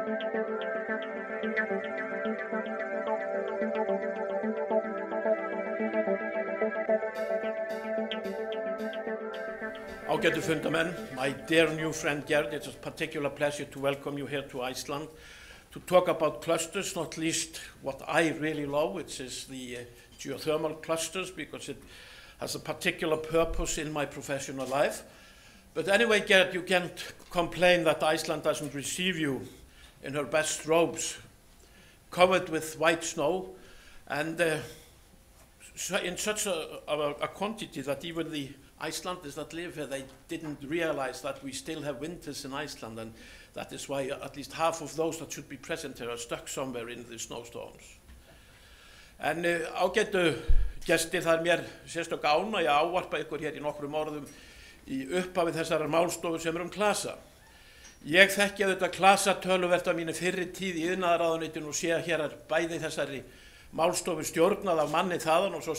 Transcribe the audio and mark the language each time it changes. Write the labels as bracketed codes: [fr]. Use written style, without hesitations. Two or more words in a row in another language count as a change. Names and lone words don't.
[is] Ágætu fundarmenn, [en] my dear new friend Gerd, it's a particular pleasure to welcome you here to Iceland to talk about clusters, not least what I really love, which is the geothermal clusters, because it has a particular purpose in my professional life. But anyway, Gerd, you can't complain that Iceland doesn't receive you in her best robes, covered with white snow, and in such a quantity that even the Icelanders that live here, they didn't realize that we still have winters in Iceland, and that is why at least half of those that should be present here are stuck somewhere in the snowstorms. [is] En ágætu gestir, það mér sérstök ánægja að ávarpa ykkur hér í nokkrum orðum í upphafi þessarar málstofu sem klasa. Ég þekki auðvitað klasa töluvert af mínu fyrri tíð í iðnaðarráðuneytinu og sé að hér bæði þessari málstofu stjórnað af manni þaðan og svo